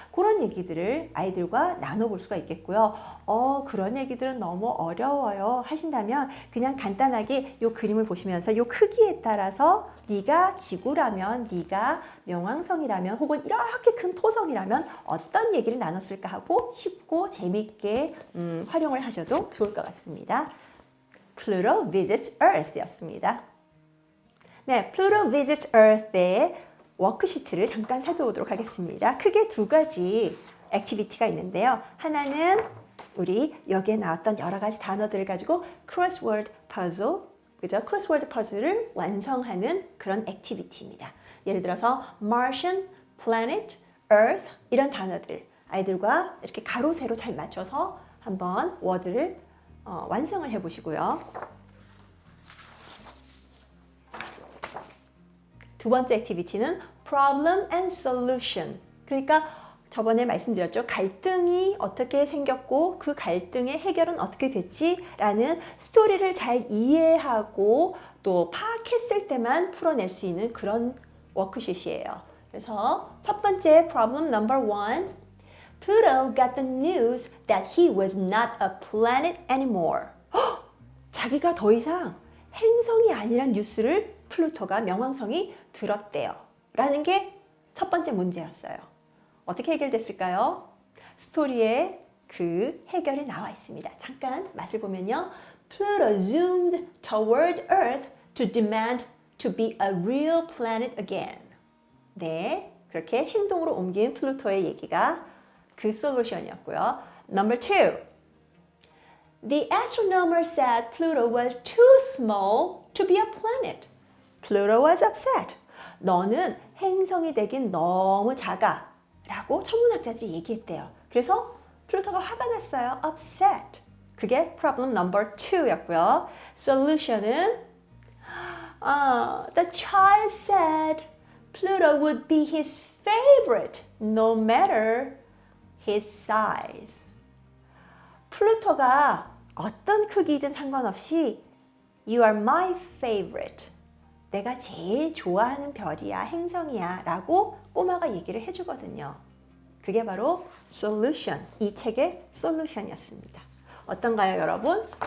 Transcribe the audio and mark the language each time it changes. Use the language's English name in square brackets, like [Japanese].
[Korean] 그런 얘기들을 아이들과 나눠볼 수가 있겠고요. 그런 얘기들은 너무 어려워요 하신다면 그냥 간단하게 이 그림을 보시면서 이 크기에 따라서 네가 지구라면, 네가 명왕성이라면 혹은 이렇게 큰 토성이라면 어떤 얘기를 나눴을까 하고 쉽고 재밌게 활용을 하셔도 좋을 것 같습니다. Pluto visits Earth 였습니다. 네, Pluto visits Earth의 워크시트를 잠깐 살펴보도록 하겠습니다. 크게 두 가지 액티비티가 있는데요. 하나는 우리 여기에 나왔던 여러 가지 단어들을 가지고 crossword puzzle, 그죠? crossword puzzle를 완성하는 그런 액티비티입니다. 예를 들어서 Martian, Planet, Earth 이런 단어들 아이들과 이렇게 가로 세로 잘 맞춰서 한번 워드를 완성을 해보시고요. 두 번째 액티비티는 Problem and Solution. 그러니까 저번에 말씀드렸죠. 갈등이 어떻게 생겼고 그 갈등의 해결은 어떻게 됐지? 라는 스토리를 잘 이해하고 또 파악했을 때만 풀어낼 수 있는 그런 워크시트예요. 그래서 첫 번째 Problem number 1. [English] Pluto got the news that he was not a planet anymore. [Korean] 자기가 더 이상 행성이 아니란 뉴스를 플루토가 명왕성이 들었대요. 라는 게 첫 번째 문제였어요. 어떻게 해결됐을까요? 스토리에 그 해결이 나와 있습니다. 잠깐 맛을 보면요. [English] Pluto zoomed toward Earth to demand to be a real planet again. [Korean] 네, 그렇게 행동으로 옮긴 플루토의 얘기가 그 솔루션이었고요. [English] Number 2. The astronomer said Pluto was too small to be a planet. Pluto was upset. [Korean] 너는 행성이 되긴 너무 작아. 라고 천문학자들이 얘기했대요. 그래서 플루토가 화가 났어요. [English] Upset. [Korean] 그게 problem number 2였고요. solution은 [English] the child said Pluto would be his favorite no matter his size. [Korean] 플루토가 어떤 크기든 상관없이 [English] You are my favorite. [Korean] 내가 제일 좋아하는 별이야, 행성이야 라고 꼬마가 얘기를 해주거든요. 그게 바로 solution, 이 책의 solution이었습니다. 어떤가요, 여러분?